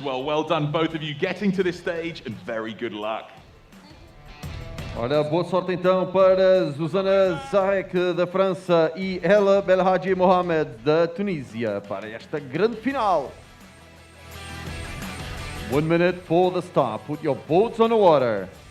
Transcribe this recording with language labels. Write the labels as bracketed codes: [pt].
[en] Well done, both of you, getting to this stage, and very good luck. [pt] Ora, boa sorte então para Susanna Zarek da França e Hella Belhaji Mohamed da Tunísia para esta grande final. [en] 1 minute for the start. Put your boats on the water.